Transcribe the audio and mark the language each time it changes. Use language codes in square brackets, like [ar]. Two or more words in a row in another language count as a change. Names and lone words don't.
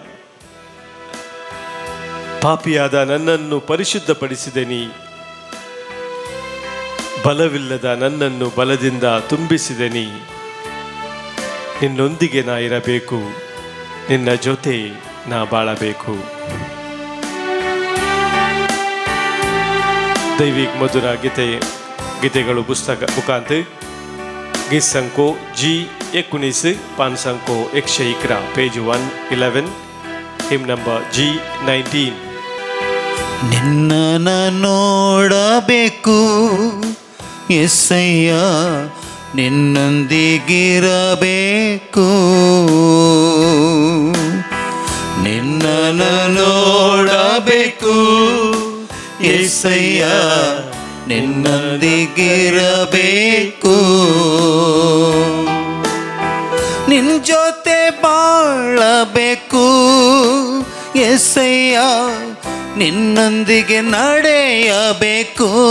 [kn] ಪಾಪಿಯಾದ ನನ್ನನ್ನು ಪರಿಶುದ್ಧಪಡಿಸಿದೆ ನೀ. ಬಲವಿಲ್ಲದ ನನ್ನನ್ನು ಬಲದಿಂದ ತುಂಬಿಸಿದೆ ನೀ. ನಿನ್ನೊಂದಿಗೆ ನಾ ಇರಬೇಕು. ನಿನ್ನ ಜೊತೆ ನಾ ಬಾಳಬೇಕು. [kok] दैविक मधुर गीतेಗಳು पुस्तक मुखांत गीत संको G19 पान संको 111 पेज 111 हिम नंबर G19. [kn] ನಿನ್ನ ನೋಡಬೇಕು యేసయ్య, ನಿನ್ನೊಂದಿಗಿರಬೇಕು. ನಿನ್ನ యేసయ్ಯ ನಿನ್ನೊಂದಿಗಿರಬೇಕು, ನಿನ್ನ ಜೊತೆ ಬಾಳಬೇಕು యేಸಯ್ಯ ನಿನ್ನೊಂದಿಗೆ ನಡೆಯಬೇಕು,